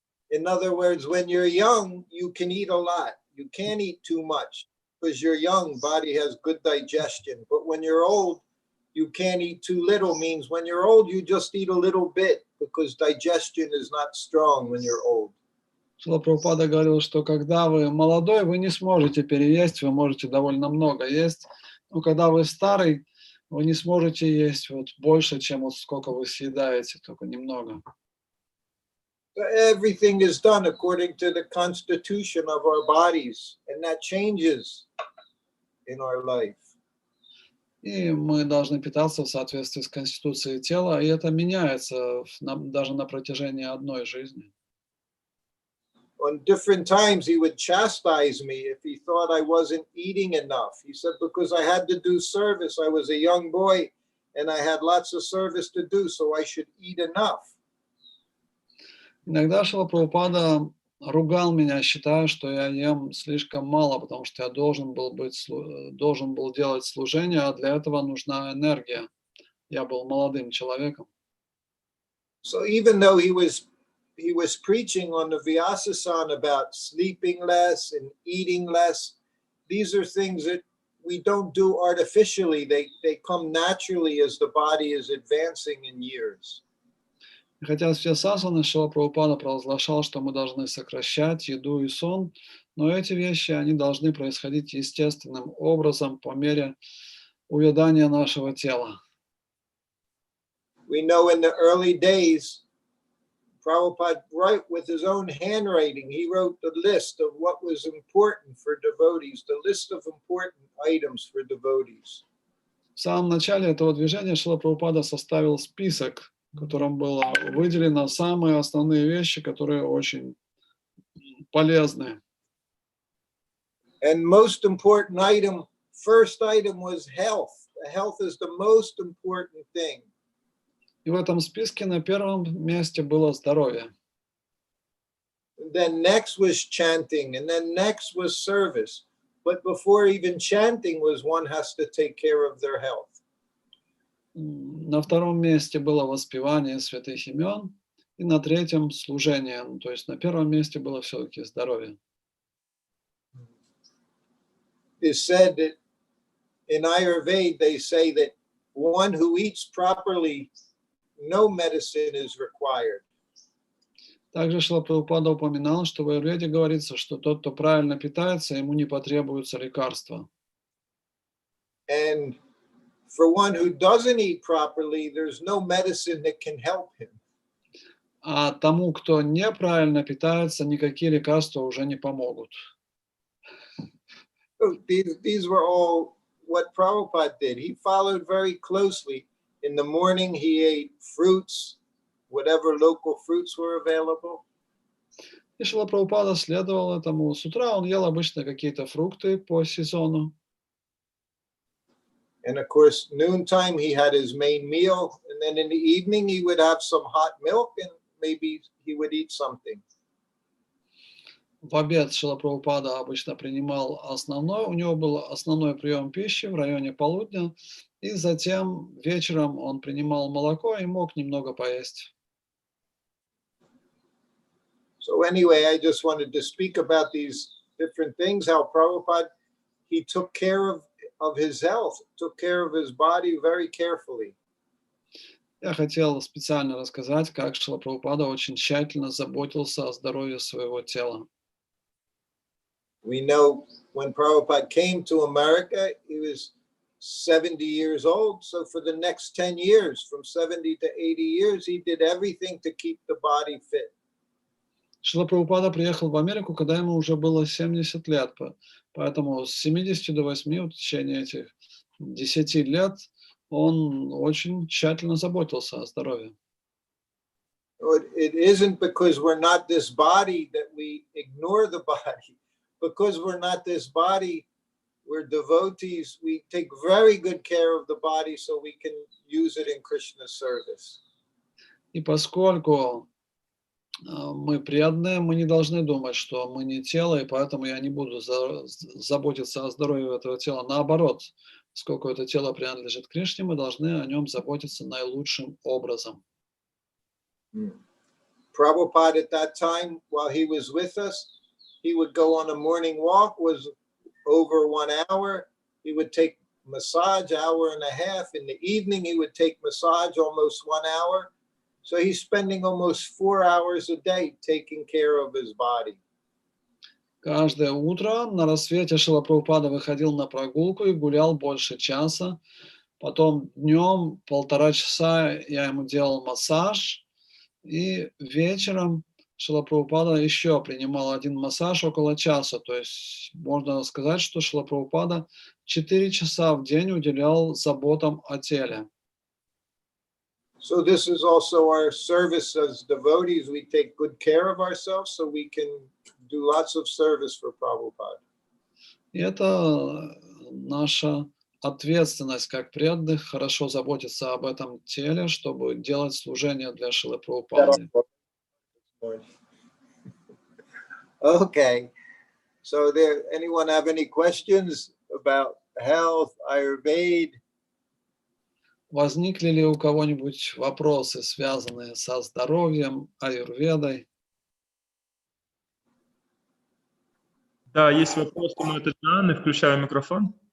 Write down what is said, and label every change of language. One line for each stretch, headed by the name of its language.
English: In other words, when you're young, you can eat a lot. You can't eat too much because you're young, body has good digestion. But when you're old, you can't eat too little, means when you're old, you just eat a little bit because digestion is not strong when you're old.
Russian: Шрила Прабхупада говорил, что когда вы молодой, вы не сможете переесть, вы можете довольно много есть. Но когда вы старый, вы не сможете есть вот больше, чем вот сколько вы съедаете, только немного.
English: Everything is done according to the constitution of our bodies, and that changes in our life.
Russian: И мы должны питаться в соответствии с конституцией тела, и это меняется даже на протяжении одной жизни.
English: On different times, he would chastise me if he thought I wasn't eating enough. He said, because I had to do service, I was a young boy, and I had lots of service to do, so I should eat enough.
Russian: Иногда Шрила Прабхупада ругал меня, считая, что я ем слишком мало, потому что я должен был делать служение, а для этого нужна энергия. Я был молодым человеком.
English: So even though he was preaching on the Vyasasana about sleeping less and eating less, these are things that we don't do artificially. They come naturally as the body is advancing in years.
Russian: Хотя все сасаны Шрила Прабхупада провозглашал, что мы должны сокращать еду и сон, но эти вещи, они должны происходить естественным образом по мере увядания нашего тела.
English: We know in the early days, Prabhupada wrote with his own handwriting, he wrote the list of what was important for devotees, the list of important items for devotees.
Russian: В самом начале этого движения Шрила Прабхупада составил список, в котором было выделено самые основные вещи, которые очень полезны.
English: And most important item, first item was health. Health is the most important thing.
Russian: И в этом списке на первом месте было здоровье.
English: Then next was chanting, and then next was service. But before even chanting was one has to take care of their health.
Russian: На втором месте было воспевание святых имен, и на третьем служение. То есть на первом месте было все-таки здоровье.
English: It's said that in Ayurveda they say that one who eats properly, no medicine is required.
Russian: Также Шрила Прабхупада упоминал, что в Аюрведе говорится, что тот, кто правильно питается, ему не потребуются лекарства.
English: And for one who doesn't eat properly, there's no medicine that can help him.
Russian: А тому, кто неправильно питается, никакие лекарства уже не помогут.
English: So these were all what Prabhupada did. He followed very closely. In the morning, he ate fruits, whatever local fruits were available.
Russian: И Шрила Прабхупада следовал этому. С утра он ел обычно какие-то фрукты по сезону.
English: And of course, noontime, he had his main meal. And then in the evening, he would have some hot milk and maybe he would eat something.
Russian: В обед Шрила Прабхупада обычно принимал основной, у него был основной прием пищи в районе полудня, и затем вечером он принимал молоко и мог немного поесть.
English: So anyway, I just wanted to speak about these different things, how Prabhupada, he took care of his health, took care of his body very carefully.
Russian: Я хотел специально рассказать, как Шрила Прабхупада очень тщательно заботился о здоровье своего тела.
English: We know when Prabhupada came to America, he was 70 years old. So for the next 10 years, from 70 to 80 years, he did everything to keep the body fit.
Russian: Шрила Прабхупада приехал в Америку, когда ему уже было 70 лет. Поэтому с 70 до 8 в течение этих 10 лет он очень тщательно заботился о здоровье.
English: It isn't because we're not this body that we ignore the body. Because we're not this body, we're devotees. We take very good care of the body so we can use it in Krishna's service.
Russian: И поскольку мы преданные, мы не должны думать, что мы не тело, и поэтому я не буду заботиться о здоровье этого тела. Наоборот, поскольку это тело принадлежит Кришне, мы должны о нем заботиться наилучшим образом.
English: Prabhupada at that time, while he was with us, he would go on a morning walk, was over 1 hour. He would take massage, 1.5 hours. In the evening, he would take massage almost 1 hour. So he's spending almost 4 hours a day taking care of his body.
Russian: Каждое утро на рассвете Шрила Прабхупада выходил на прогулку и гулял больше часа. Потом днем 1,5 часа я ему делал массаж. И вечером Шрила Прабхупада еще принимал один массаж около часа. То есть можно сказать, что Шрила Прабхупада 4 часа в день уделял заботам о теле.
English: So this is also our service as devotees. We take good care of ourselves so we can do lots of service for Prabhupada.
Russian: И это наша ответственность как преданных, хорошо заботиться об этом теле, чтобы делать служение для Шрилы Прабхупады.
English: Okay. So anyone have any questions about health, Ayurveda?
Russian: Возникли ли у кого-нибудь вопросы, связанные со здоровьем, аюрведой? Да, есть вопрос, но это Анны. Включаю микрофон.